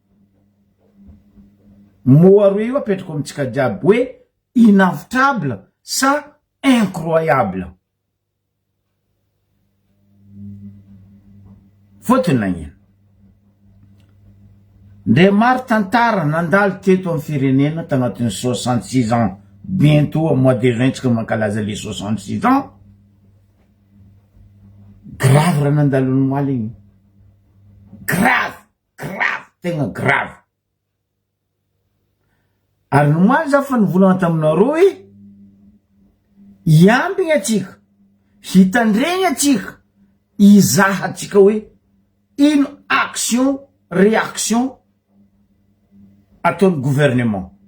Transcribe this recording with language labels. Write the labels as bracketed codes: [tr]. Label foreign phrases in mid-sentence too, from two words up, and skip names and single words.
[mg] Moa roe io apetraka amitsika jiaby hoe inavitable sa incroyable. Fotony nagnino. Ndre maro tantara nandalo teto amin'ny firenena tagnatin'ny 66 ans. [fr] Bientôt au mois de juin tsika mankalaza les 66 ans. [mg] Grave raha nandalony moaly igny. Grave, tegna grave. Ary ny moaly za fa nivolagna taminareo hoe iambigny atsika, hitandregny atsika, izaha atsika hoe ino [fr] action, réaction [mg] ataon'ny gouvernement.